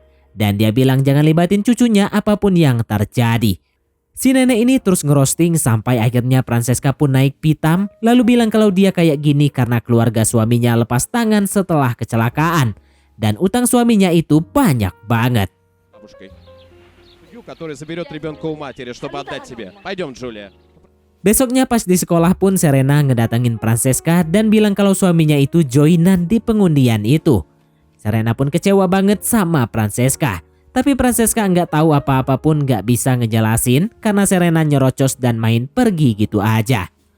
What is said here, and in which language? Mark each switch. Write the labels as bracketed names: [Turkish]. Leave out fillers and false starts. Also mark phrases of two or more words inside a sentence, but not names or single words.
[Indonesian] Dan dia bilang jangan libatin cucunya apapun yang terjadi. Si nenek ini terus ngerosting sampai akhirnya Francesca pun naik pitam lalu bilang kalau dia kayak gini karena keluarga suaminya lepas tangan setelah kecelakaan. Dan utang suaminya itu banyak banget. [Russian] Который заберет ребенка у матери, чтобы отдать тебе. Пойдем, Джулия. [Indonesian] Besoknya pas di sekolah pun Serena ngedatengin Francesca dan bilang kalau suaminya itu joinan di pengundian itu. Serena pun kecewa banget sama Francesca. Tapi Francesca nggak tahu apa-apa pun nggak bisa ngejelasin karena Serena nyerocos dan main pergi gitu aja.